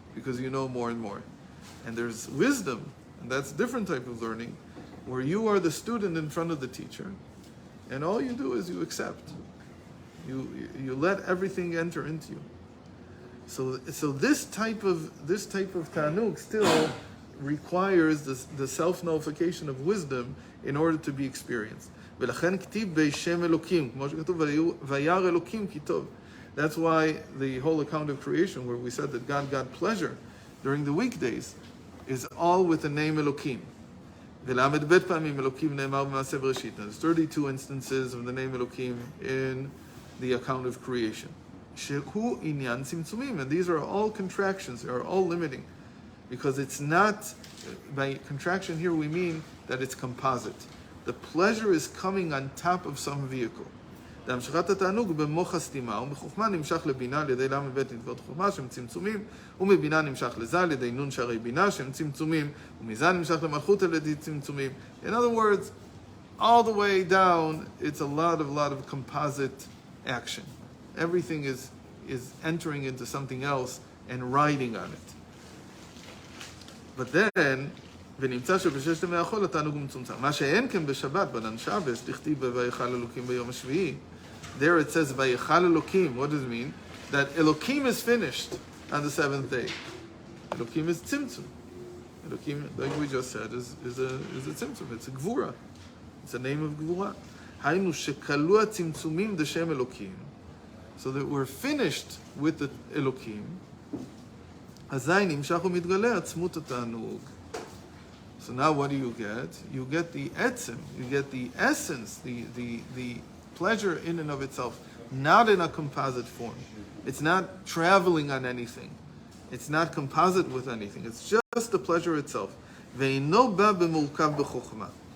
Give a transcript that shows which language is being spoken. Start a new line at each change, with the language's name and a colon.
English: because you know more and more. And there's wisdom, and that's a different type of learning, where you are the student in front of the teacher, and all you do is you accept. You let everything enter into you. So this type of tanug still requires the self-nullification of wisdom in order to be experienced.
Hebrew: ולכן כתיב בשם אלוקים, כמו שכתוב, וירא אלוקים כי טוב.
English: That's why the whole account of creation, where we said that God got pleasure during the weekdays, is all with the name Elokim.
Hebrew: ול"ב פעמים אלוקים נאמר במעשה בראשית.
English: There's 32 instances of the name Elokim in the account of creation.
Hebrew: שהוא עניין צמצומים,
English: and these are all contractions, they are all limiting. Because it's not, by contraction here we mean that it's composite. The pleasure is coming on top of some vehicle.
Hebrew: להמשכת התענוג במוח הסתימה, ומחוכמה נמשך לבינה על ידי ל"ב נתיבות חוכמה שהם צמצומים, ומבינה נמשך לזה על ידי נון שערי בינה שהם צמצומים, ומזה נמשך למלכות על ידי צמצומים.
English: In other words, all the way down, it's a lot of composite action. Everything is entering into something else and riding on it. But then,
Hebrew: ונמצא שבששת ימי החול התענוג מצומצם. מה שאין כן בשבת, בנן שבס, תכתיב ויכל אלוקים ביום השביעי.
English: There it says, ויכל אלוקים. What does it mean? That Elokim is finished on the seventh day. Elokim is tzimtzum. Elokim, like we just said, is a tzimtzum. It's a gvura. It's a name of gvura.
Hebrew: היינו שכלו הצמצומים דשם אלוקים.
English: So that we're finished with the Elokim.
Hebrew: אזי נמשך ומתגלה עצמות התענוג.
English: So now what do you get? You get the etzim, you get the essence, the pleasure in and of itself, not in a composite form. It's not traveling on anything. It's not composite with anything. It's just the pleasure itself.
Hebrew: ואינו בא במורכב בחוכמה.